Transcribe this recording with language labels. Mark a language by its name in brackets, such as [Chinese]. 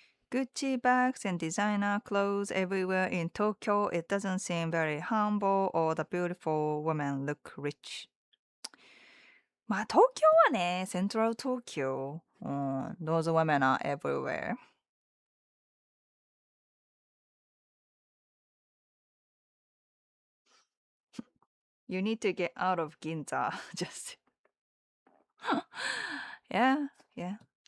[English] Gucci bags and designer clothes everywhere in Tokyo. It doesn't seem very humble or the beautiful women look rich. [Japanese] まあ東京はね、セントラル東京。 [English] うん、those women are everywhere. You need to get out of Ginza. Just yeah, yeah.